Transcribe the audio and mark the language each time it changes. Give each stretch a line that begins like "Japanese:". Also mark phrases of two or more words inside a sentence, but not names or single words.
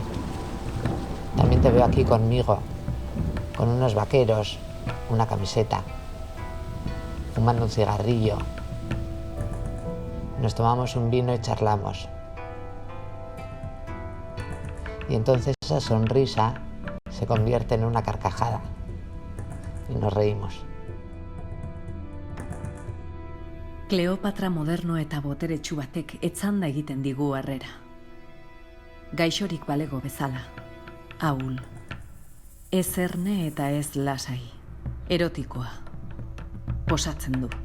Spanish: También te veo aquí conmigo, con unos vaqueros, una camiseta, fumando un cigarrillo. Nos tomamos un vino y charlamos. Y entonces esa sonrisa se convierte en una carcajada y nos reímos.
Basque: Kleopatra moderno eta boteretsu batek etzanda egiten digu harrera. Gaixorik balego bezala, ahul. Ez erne eta ez lasai, erotikoa, posatzen du.